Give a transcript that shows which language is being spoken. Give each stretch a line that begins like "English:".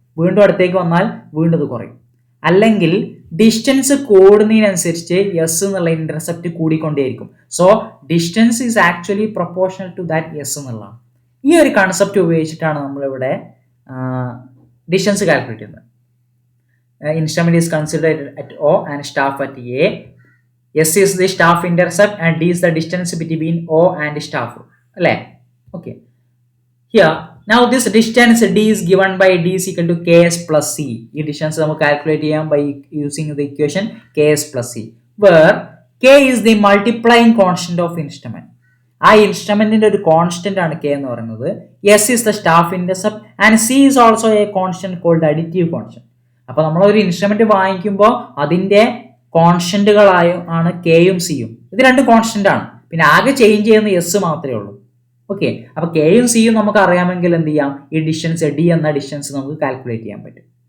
Malayalam: വീണ്ടും അടുത്തേക്ക് വന്നാൽ വീണ്ടും അത് കുറയും. അല്ലെങ്കിൽ ഡിസ്റ്റൻസ് കൂടുന്നതിനനുസരിച്ച് S എന്നുള്ള intercept കൂടിക്കൊണ്ടേയിരിക്കും.
English: So distance is actually proportional to that S എന്നുള്ളതാണ്.
Malayalam: ഈ ഒരു കൺസെപ്റ്റ് ഉപയോഗിച്ചിട്ടാണ് നമ്മളിവിടെ ഡിസ്റ്റൻസ് കാൽക്കുലേറ്റ് ചെയ്യുന്നത്.
English: Instrument is considered at O and staff at A. S is the staff intercept and D is the distance between O and staff. Okay. Here, now this distance D is given by D is equal to Ks plus C. This distance we calculate by using the equation Ks plus C, where K is the multiplying constant of instrument.
Malayalam: ആ ഇൻസ്ട്രുമെന്റിന്റെ ഒരു constant ആണ് K എന്ന് പറയുന്നത്.
English: S is the staff intercept and C is also a constant called additive constant.
Malayalam: അപ്പൊ നമ്മൾ ഒരു instrument വാങ്ങിക്കുമ്പോൾ അതിന്റെ കോൺസ്റ്റന്റുകളായും ആണ് കെയും സിയും. ഇത് രണ്ടും കോൺസ്റ്റന്റ് ആണ്. പിന്നെ ആകെ ചേഞ്ച് ചെയ്യുന്ന എസ് മാത്രമേ ഉള്ളൂ. ഓക്കെ, അപ്പൊ കെയും സിയും നമുക്ക് അറിയാമെങ്കിൽ എന്ത് ചെയ്യാം, ഈ ഡിസ്റ്റൻസ് ഡി എന്ന ഡിസ്റ്റൻസ് നമുക്ക് കാൽക്കുലേറ്റ് ചെയ്യാൻ പറ്റും.